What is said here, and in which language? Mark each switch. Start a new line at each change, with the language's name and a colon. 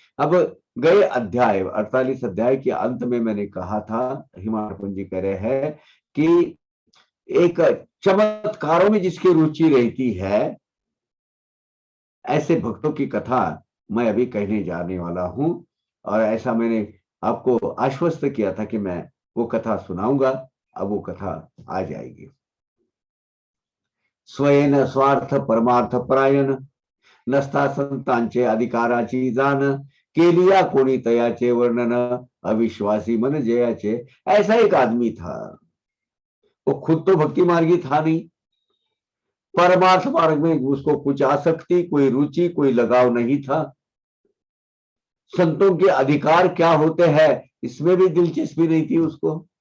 Hindi: अब गए अध्याय 48 अध्याय के अंत में मैंने कहा था, हिमार्पण जी कह रहे हैं कि एक चमत्कारों में जिसकी रुचि रहती है, ऐसे भक्तों की कथा मैं अभी कहने जाने वाला हूं। और ऐसा मैंने आपको आश्वस्त किया था कि मैं वो कथा सुनाऊंगा, अब वो कथा आ जाएगी।
Marathi: स्वयं स्वार्थ परमार्थ परायण नसता संतांचे अधिकाराची जाण केलिया कोणी तयाचे वर्णन अविश्वासी मन जयाचे।
Hindi: ऐसा एक आदमी था, वो खुद तो भक्ति मार्गी था नहीं, परमार्थ मार्ग में उसको कुछ आसक्ति, कोई रुचि, कोई लगाव नहीं था। संतों के अधिकार क्या होते हैं इसमें भी दिलचस्पी नहीं थी उसको।